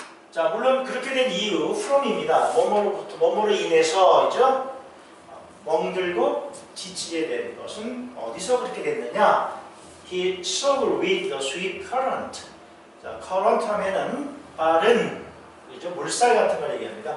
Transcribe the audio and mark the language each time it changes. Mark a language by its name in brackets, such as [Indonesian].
[Korean] 자, 물론 그렇게 된 이유 from입니다. 뭐뭐로 인해서죠. 멍들고 지치게 된 것은 어디서 그렇게 됐느냐? [English] He struggled with the swift current. [Korean] 자, current 하면은 빠른, 그렇죠? 물살 같은 걸 얘기합니다.